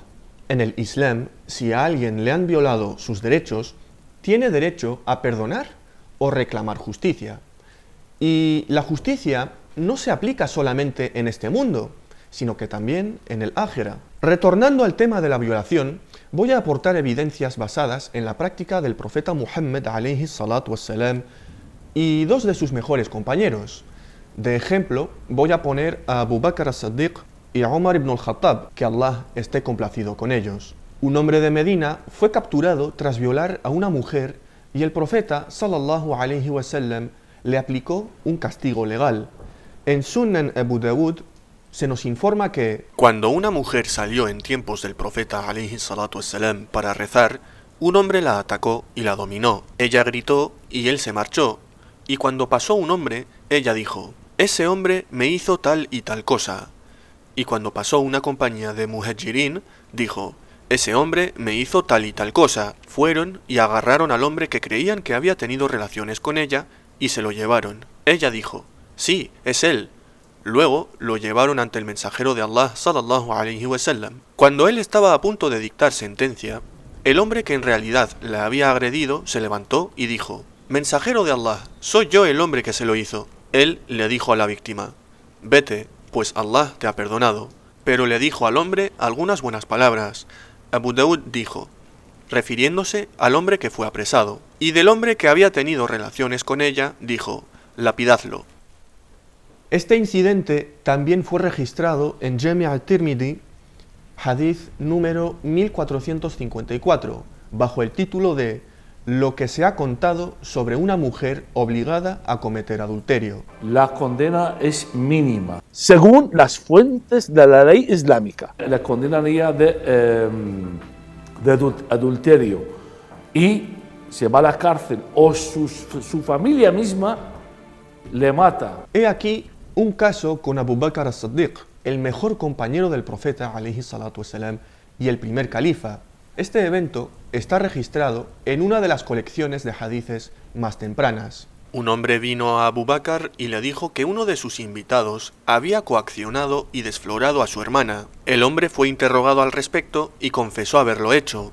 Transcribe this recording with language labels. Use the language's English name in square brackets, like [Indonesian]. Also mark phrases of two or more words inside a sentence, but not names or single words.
[Spanish] En el Islam, si a alguien le han violado sus derechos, tiene derecho a perdonar o reclamar justicia. Y la justicia no se aplica solamente en este mundo, sino que también en el ájera. Retornando al tema de la violación, voy a aportar evidencias basadas en la práctica del profeta Muhammad [Arabic] عليه الصلاة والسلام [Spanish] y dos de sus mejores compañeros. De ejemplo, voy a poner a Abu Bakr as-Siddiq y a Umar ibn al-Khattab, que Allah esté complacido con ellos. Un hombre de Medina fue capturado tras violar a una mujer y el profeta [Arabic] صلى الله عليه وسلم [Spanish] le aplicó un castigo legal. En Sunan Abu Dawud se nos informa que cuando una mujer salió en tiempos del profeta [Arabic] عليه الصلاة والسلام [Spanish] para rezar, un hombre la atacó y la dominó. Ella gritó y él se marchó. Y cuando pasó un hombre, ella dijo: ese hombre me hizo tal y tal cosa. Y cuando pasó una compañía de muhajirin, dijo: ese hombre me hizo tal y tal cosa. Fueron y agarraron al hombre que creían que había tenido relaciones con ella y se lo llevaron. Ella dijo: sí, es él. Luego lo llevaron ante el mensajero de Allah [Arabic] صلى الله عليه وسلم. [Spanish] Cuando él estaba a punto de dictar sentencia, el hombre que en realidad la había agredido se levantó y dijo: mensajero de Allah, soy yo el hombre que se lo hizo. Él le dijo a la víctima: vete, pues Allah te ha perdonado. Pero le dijo al hombre algunas buenas palabras. Abu Dawud dijo, refiriéndose al hombre que fue apresado, y del hombre que había tenido relaciones con ella, dijo: lapidadlo. este incidente también fue registrado en Jami' al-Tirmidhi, hadith número 1454, bajo el título de lo que se ha contado sobre una mujer obligada a cometer adulterio. La condena es mínima. según las fuentes de la ley islámica. La condenaría de adulterio y se va a la cárcel o su familia misma le mata. He aquí un caso con Abu Bakr as-Siddiq, el mejor compañero del profeta [Arabic] عليه الصلاة والسلام [Spanish] y el primer califa. Este evento está registrado en una de las colecciones de hadices más tempranas. Un hombre vino a Abu Bakr y le dijo que uno de sus invitados había coaccionado y desflorado a su hermana. El hombre fue interrogado al respecto y confesó haberlo hecho.